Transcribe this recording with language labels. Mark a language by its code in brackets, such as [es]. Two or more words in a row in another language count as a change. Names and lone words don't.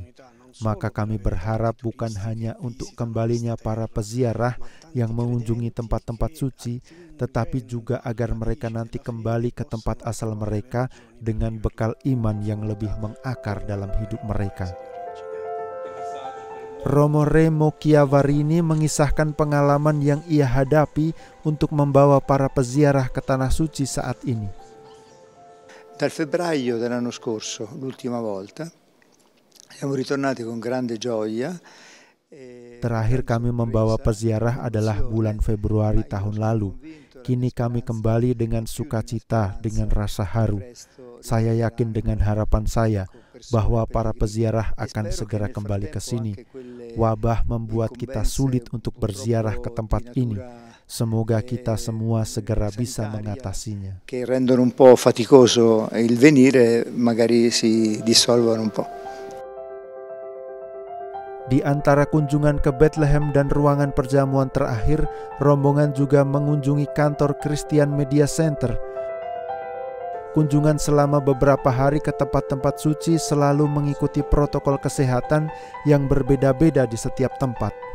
[id] Maka kami berharap bukan hanya untuk kembalinya para peziarah yang mengunjungi tempat-tempat suci, tetapi juga agar mereka nanti kembali ke tempat asal mereka dengan bekal iman yang lebih mengakar dalam hidup mereka. Romo Remo Chiavarini mengisahkan pengalaman yang ia hadapi untuk membawa para peziarah ke Tanah Suci saat ini. [it] Dal febbraio dell'anno scorso, l'ultima volta, siamo ritornati con grande gioia. [id] Terakhir kami membawa peziarah adalah bulan Februari tahun lalu. Kini kami kembali dengan sukacita, dengan rasa haru. Saya yakin dengan harapan saya bahwa para peziarah akan segera kembali ke sini. Wabah membuat kita sulit untuk berziarah ke tempat ini. Semoga kita semua segera bisa mengatasinya. [it] Che rendono un po' faticoso il venire, magari si dissolvono un po'. [id] Di antara kunjungan ke Bethlehem dan ruangan perjamuan terakhir, rombongan juga mengunjungi kantor Christian Media Center. Kunjungan selama beberapa hari ke tempat-tempat suci selalu mengikuti protokol kesehatan yang berbeda-beda di setiap tempat.